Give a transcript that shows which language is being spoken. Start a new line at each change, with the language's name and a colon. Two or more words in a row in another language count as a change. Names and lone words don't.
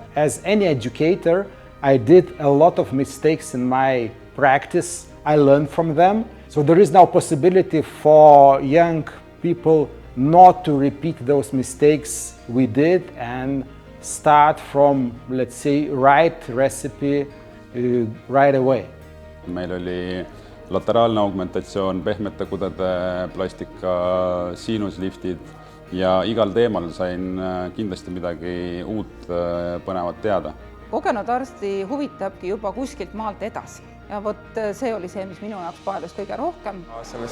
English: As any educator, I did a lot of mistakes in my practice. I learned from them. So there is now possibility for young people not to repeat those mistakes we did and start from, let's say, right recipe right away.
Estonian: Meil oli lateraalne augmentatsioon, pehmete kudede plastika, siinusliftid ja igal teemal sain kindlasti midagi uut põnevat teada. Kogenud arsti huvitabki juba kuskilt maalt edasi ja see oli see, mis minu jaoks paelus kõige rohkem.